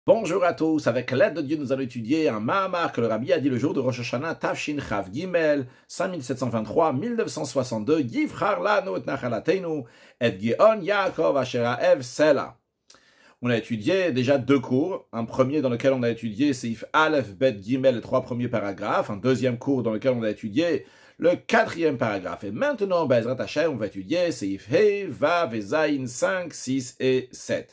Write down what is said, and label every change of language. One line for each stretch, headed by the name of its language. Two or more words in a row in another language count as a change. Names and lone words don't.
French: Bonjour à tous, avec l'aide de Dieu, nous allons étudier un Mahamar que le Rabbi a dit le jour de Rosh Hashanah,
Hebrew: תשכ"ג,
French: 5723-1962, Yivchar lanu et nachalateinu, et Geon Yaakov asher ha'ev Sela. On a étudié déjà deux cours, un premier dans lequel on a étudié
Hebrew: סעיף א, ב, ג,
French: les trois premiers paragraphes, un deuxième cours dans lequel on a étudié le quatrième paragraphe. Et maintenant,
Hebrew: בעזרת השם,
French: on va étudier
Hebrew: סעיף ה, ו
French: et Zayin 5, 6 et 7.